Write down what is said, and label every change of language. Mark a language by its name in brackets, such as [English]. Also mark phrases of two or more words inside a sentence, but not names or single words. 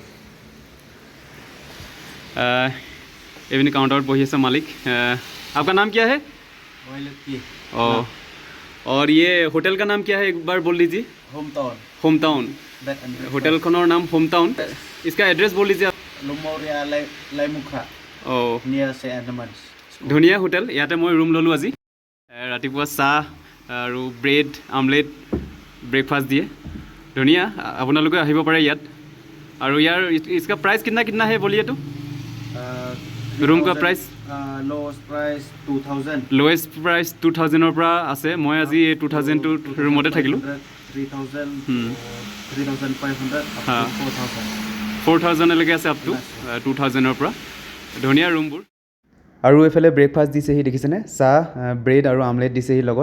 [Assamese] এইপিনে काउंटर বহি আছে মালিক। [Hindi] आपका नाम क्या है? ओह, और ये होटल का नाम क्या है, एक बार बोल लीजिए। होम टाउन। होम टाउन होटल खनर नाम होम टाउन। इसका एड्रेस बोल लीजिए। लुमौरिया लाइमुखा ओह, [English] near St. Edmunds. [Assamese] ধুনীয়া হোটেল। ইয়াতে মই ৰুম ল'লোঁ আজি। ৰাতিপুৱা চাহ আৰু [English] bread omelette breakfast [Assamese] দিয়ে, ধুনীয়া। আপোনালোকে আহিব পাৰে ইয়াত। আৰু ইয়াৰ [Hindi] इसका प्राइस कितना है बोलिए तो? रूम का प्राइस [English] lowest price 2000. lowest price [Assamese] 2000ৰ পৰা আছে। মই আজি এই 2000টো ৰুমতে থাকিলোঁ। [Hindi] 3000 3500 हाँ। 4000। [Assamese] 4000লৈকে আছে, [English] up to [Assamese] 2000ৰ পৰা। ধুনীয়া ৰুমবোৰ। আৰু এইফালে ব্ৰেকফাষ্ট দিছেহি, দেখিছেনে? চাহ ব্ৰেড আৰু আমলেট দিছেহি লগত।